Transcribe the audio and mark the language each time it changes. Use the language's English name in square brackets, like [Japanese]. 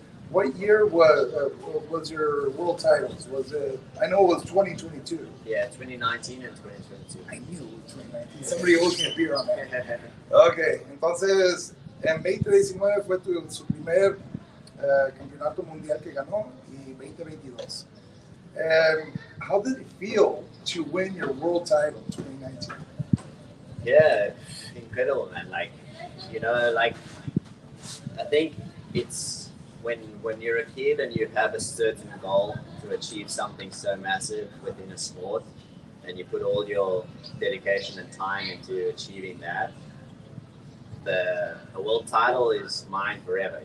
[English] What year was your world titles? Was it? I know it was 2022. Yeah, 2019 and 2022. I knew it was 2019. Somebody owes me a beer on that. [Spanish] Okay, entonces en 2019 fue su primer campeonato mundial que ganó, y 2022. [English] How did it feel to win your world title in 2019? Yeah, incredible, man. Like, you know, like, I think it's when you're a kid and you have a certain goal to achieve something so massive within a sport, and you put all your dedication and time into achieving that, the world title is mine forever.